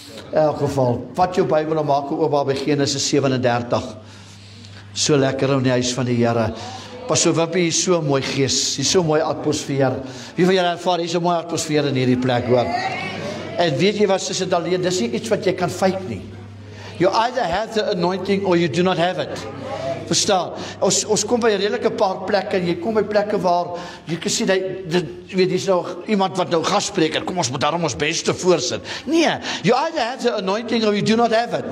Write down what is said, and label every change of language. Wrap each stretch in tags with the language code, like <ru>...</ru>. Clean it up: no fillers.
<af>In elk geval, vat jou Bybel en maak oop by Genesis 37. So lekker in die huis van die Here. Pas so Wimpie, hier is so mooi gees, hier is so mooi atmosfeer. Wie van julle ervaar, hier is so mooi atmosfeer in hierdie plek, hoor. En weet jy wat, is dit alleen, dis nie iets wat jy kan fake nie.</af> <en>You either have the anointing or you do not have it.</en> <af>Verstaan? Ons kom by 'n redelike paar plekke, en jy kom by plekke waar jy kan sien, weet jy, is nou iemand wat nou gasspreker, kom ons moet daarom ons beste voorsit.</af> <en>Nee, you either have the anointing or you do not have it.</en>